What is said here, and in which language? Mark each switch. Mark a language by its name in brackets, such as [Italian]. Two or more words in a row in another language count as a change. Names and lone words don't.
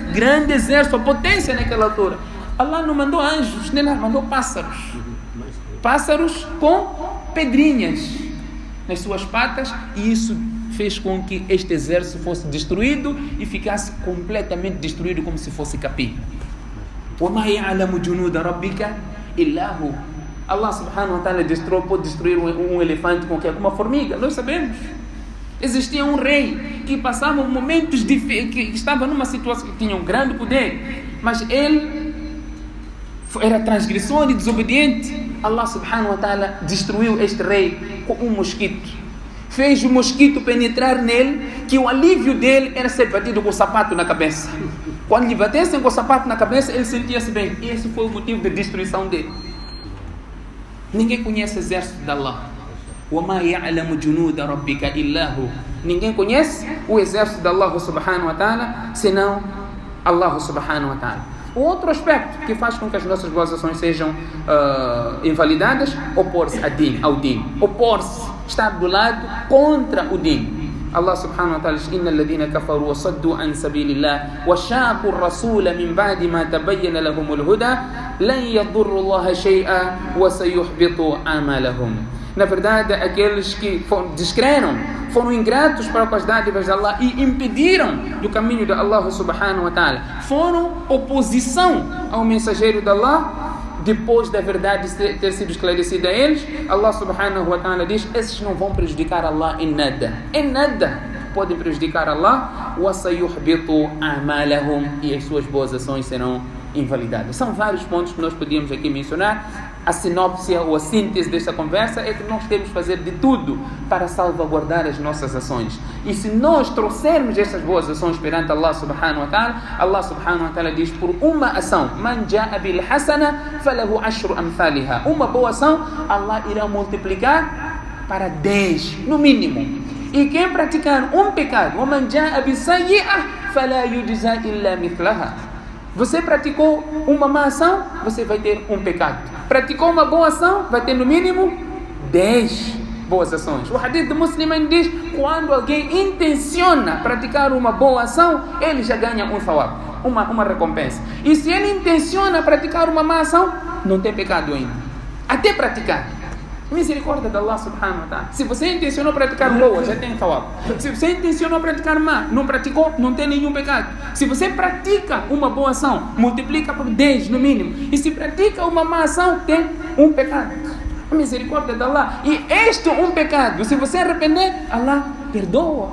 [Portuguese] Grande exército, a potência naquela altura. Allah não mandou anjos, nem mandou pássaros. Pássaros com pedrinhas nas suas patas. E isso fez com que este exército fosse destruído e ficasse completamente destruído, como se fosse capim. [Arabic] وَمَا يَعْلَمُ جُنُودَ رَبِّكَ إِلَّا هُ. الله سبحانه وتعالى [Portuguese] pode destruir um elefante com uma formiga. Nós sabemos. Existia um rei que passava momentos difíceis, que estava numa situação que tinha um grande poder, mas ele era transgressor e desobediente. [Arabic] الله سبحانه وتعالى [Portuguese] destruiu este rei com um mosquito. Fez o mosquito penetrar nele, que o alívio dele era ser batido com o sapato na cabeça. Quando lhe batessem com o sapato na cabeça, ele sentia-se bem. E esse foi o motivo de destruição dele. Ninguém conhece o exército de Allah. [Arabic] وَمَا يَعْلَمُ جُنُودَ رَبِّكَ إِلَّا هُ. [Portuguese] Ninguém conhece o exército de [Arabic] الله سبحانه وتعالى [Portuguese] senão [Arabic] الله سبحانه وتعالى. [Portuguese] O outro aspecto que faz com que as nossas boas ações sejam invalidadas: opor-se ao din. Opor-se, estar do lado contra o din. [Arabic] الله سبحانه وتعالى [Portuguese] diz: [Arabic] إِنَّ الَّذِينَ كَفَرُوا وَصَدُّوا عَنْ سَبِيلِ اللَّهِ وَشَاقُوا الرَّسُولَ مِنْ بَعْدِ مَا تَبَيَّنَ لَهُمُ الْهُدَى لَنْ يَضُرُّوا اللَّهَ شَيْئًا وَسَيُحْبِطُ أَعْمَالَهُم. [Portuguese] Na verdade, aqueles que descreram, foram ingratos para com as dádivas de Allah e impediram do caminho de [Arabic] الله سبحانه وتعالى, [Portuguese] foram oposição ao mensageiro de Allah. Depois da verdade ter sido esclarecida a eles, [Arabic] الله سبحانه وتعالى [Portuguese] diz: esses não vão prejudicar Allah em nada. Em nada podem prejudicar Allah. [Arabic] وَسَيُحْبِطُ أَعْمَالَهُم. [Portuguese] E as suas boas ações serão invalidadas. São vários pontos que nós podíamos aqui mencionar. A sinopse ou a síntese desta conversa é que nós temos que fazer de tudo para salvaguardar as nossas ações. E se nós trouxermos essas boas ações perante [Arabic] الله سبحانه وتعالى, الله سبحانه وتعالى [Portuguese] diz: por uma ação, [Arabic] من جاء بالحسنة فله عشر أمثالها. [Portuguese] Uma boa ação, Allah irá multiplicar para 10, no mínimo. E quem praticar um pecado, [Arabic] من جاء بالسيئة فلا يجزى إلا مثلها. [Portuguese] Você praticou uma má ação, você vai ter um pecado. Praticou uma boa ação, vai ter no mínimo 10 boas ações. O hadith do Muslim diz: quando alguém intenciona praticar uma boa ação, ele já ganha um thawab, uma recompensa. E se ele intenciona praticar uma má ação, não tem pecado ainda. Até praticar. Misericórdia de [Arabic] الله سبحانه وتعالى. [Portuguese] Se você intencionou praticar boa, já tem thawab. Se você intencionou praticar má, não praticou, não tem nenhum pecado. Se você pratica uma boa ação, multiplica por 10 no mínimo. E se pratica uma má ação, tem um pecado. A misericórdia de Allah. E este um pecado, se você arrepender, Allah perdoa.